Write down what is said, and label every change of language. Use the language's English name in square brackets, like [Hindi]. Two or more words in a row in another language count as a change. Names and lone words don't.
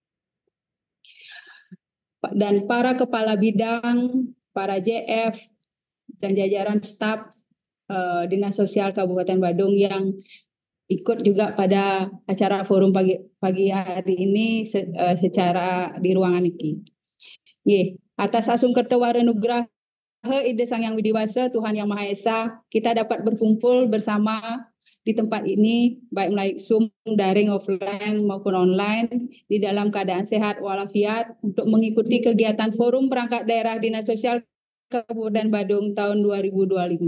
[Indonesian] Dan para kepala bidang, para JF, dan jajaran staf Dinas Sosial Kabupaten Badung yang ikut juga pada acara forum pagi hari ini secara di ruangan ini. Atas [Balinese] asung kerto warenugraha [Indonesian] Ide Sang Yang Widiwasa, Tuhan Yang Maha Esa, kita dapat berkumpul bersama di tempat ini, baik melalui Zoom, daring, offline maupun online, di dalam keadaan sehat walafiat untuk mengikuti kegiatan Forum Perangkat Daerah Dinas Sosial Kabupaten Badung tahun 2025.